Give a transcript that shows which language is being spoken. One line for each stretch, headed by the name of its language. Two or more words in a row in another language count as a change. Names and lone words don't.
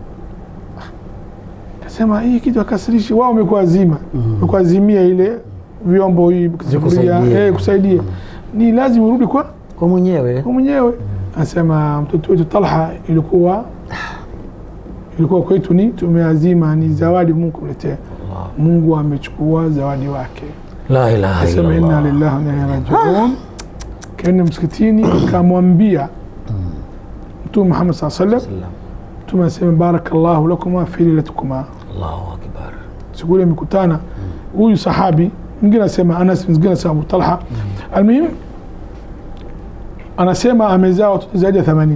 Swahili: Kasema hii kitu akasirishi, wao wamekuazima, wamekuazimia ile vyombo, hii sufuria, kusaidia. Ni lazima urudi kwa mwenyewe. Anasema mtoto wetu Talha ilikuwa kwetu, ni tumeazima, ni zawadi Mungu kuletea. Mungu amechukua zawadi wake.
Arabic: لا إله إلا الله. إنا لله وإنا إليه راجعون.
Swahili: Kaenda msikitini, kamwambia Mtume Muhammad
Arabic: صلى الله عليه وسلم,
Swahili: Mtume asema
Arabic: بارك الله لكما في ليلتكما. الله أكبر.
Swahili: Siku ile mkutana huyu sahabi, mwingine anasema Anas, mwingine anasema Abu Talha. Almuhim anasema amezaa watoto zaidi ya 80.